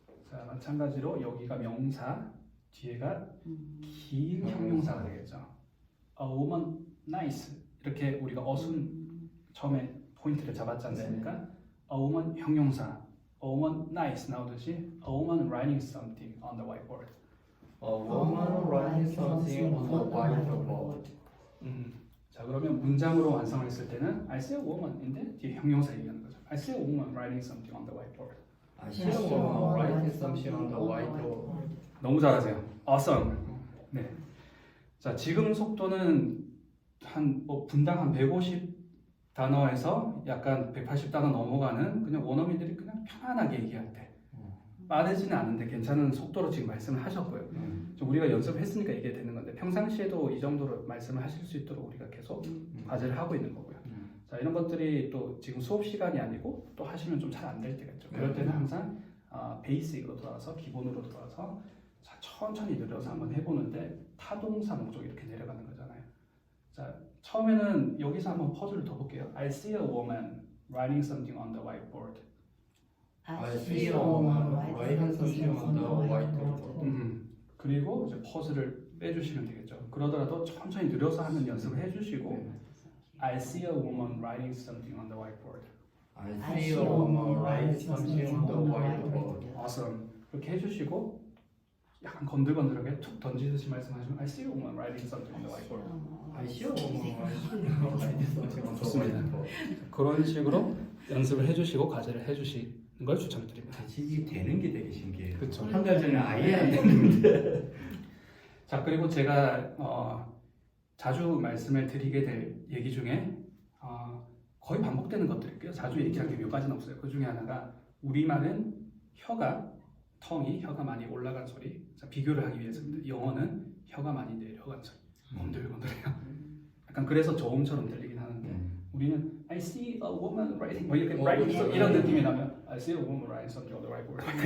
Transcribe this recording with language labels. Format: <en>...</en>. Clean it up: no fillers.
<ko>자, 마찬가지로 여기가 명사, 뒤에가 긴 형용사가 되겠죠.</ko> <en>A woman nice</en> <ko>이렇게 우리가 어순 처음에 포인트를 잡았지 않습니까?</ko> <en>A woman</en> <ko>형용사,</ko> <en>a woman nice</en> <ko>나오듯이</ko> <en>a woman writing something on the whiteboard. A woman writing something on the whiteboard.</en> <ko>자, 그러면 문장으로 완성을 했을 때는</ko> <en>I see a woman</en> <ko>인데 뒤에 형용사 얘기하는 거죠.</ko> <en>I see a woman writing something on the whiteboard. I see a woman writing something on the whiteboard.</en> <ko>너무 잘하세요.</ko> <en>Awesome.</en> <ko>네. 자, 지금 속도는 한 분당 한 150 단어에서 약간 180 단어 넘어가는 그냥 원어민들이 그냥 편안하게 얘기할 때 빠르지는 않은데 괜찮은 속도로 지금 말씀을 하셨고요. 좀 우리가 연습했으니까 이게 되는 건데 평상시에도 이 정도로 말씀을 하실 수 있도록 우리가 계속 과제를 하고 있는 거고요. 자, 이런 것들이 또 지금 수업 시간이 아니고 또 하시면 좀 잘 안 될 때가 있죠. 그럴 때는 항상 베이직으로 돌아서 기본으로 돌아서 자, 천천히 늘려서 한번 해보는데 타동사 목적 이렇게 내려가는 거잖아요. 자, 처음에는 여기서 한번 퍼즐을 더 볼게요.</ko> <en>I see a woman writing something on the whiteboard. I see a woman writing something on the whiteboard.</en> <ko>그리고 이제 퍼즐을 빼주시면 되겠죠. 그러더라도 천천히 늘려서 하는 연습을 해주시고</ko> <en>I see a woman writing something on the whiteboard. I see a woman writing something on the whiteboard. Awesome.</en> <ko>그렇게 해주시고 약간 건들건들하게 툭 던지듯이 말씀하시면</ko> <en>I see a woman writing something on the whiteboard. I see a woman writing something on the</en> <ko>좋습니다.</ko> <en>whiteboard.</en> <ko>그런 식으로 연습을 해주시고 과제를 해주시는 걸 추천드립니다. 이게 되는 게 되게 신기해요. 그렇죠. 한 달 전에 아예 안 됐는데. 자, 그리고 제가 자주 말씀을 드리게 될 얘기 중에 거의 반복되는 것들일게요. 자주 얘기한 게 몇 가지는 없어요. 그 중에 하나가 우리말은 혀가 많이 올라간 소리. 자, 비교를 하기 위해서입니다. 영어는 혀가 많이 내려간 소리. 건들건들해요. 약간 그래서 저음처럼 들리긴 하는데 우리는</ko> <en>I see a woman writing</en> <ko>뭐 이렇게</ko> <en>writing</en> <ko>이런 느낌이 나면</ko> <en>I see a woman writing something on the whiteboard.</en>